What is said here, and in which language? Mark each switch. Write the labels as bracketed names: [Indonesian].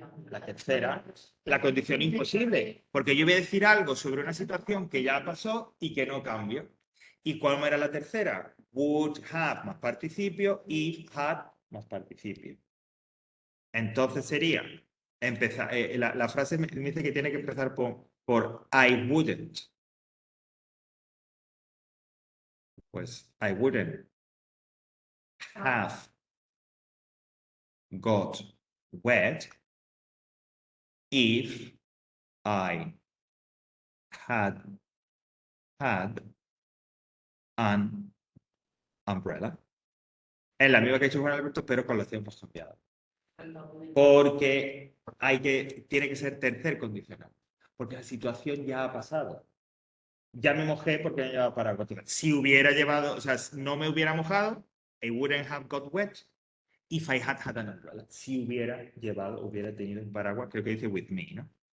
[Spanish] La tercera, la condición imposible, porque yo voy a decir algo sobre una situación que ya pasó y que no cambio. ¿Y cuál era la tercera? Would have más participio, if had más participio. Entonces sería, empezar, la frase me dice que tiene que empezar por I wouldn't. [English] Pues I wouldn't have got wet if I had an umbrella. [Spanish] Es la misma que ha hecho Juan Alberto, pero con los tiempos cambiados. Porque tiene que ser tercer condicional. Porque la situación ya ha pasado. Ya me mojé porque no llevaba paraguas. Si hubiera llevado, o sea, no me hubiera mojado, [English] I wouldn't have got wet if I had an umbrella. [Spanish] Si hubiera tenido un paraguas, creo que dice with me, ¿no?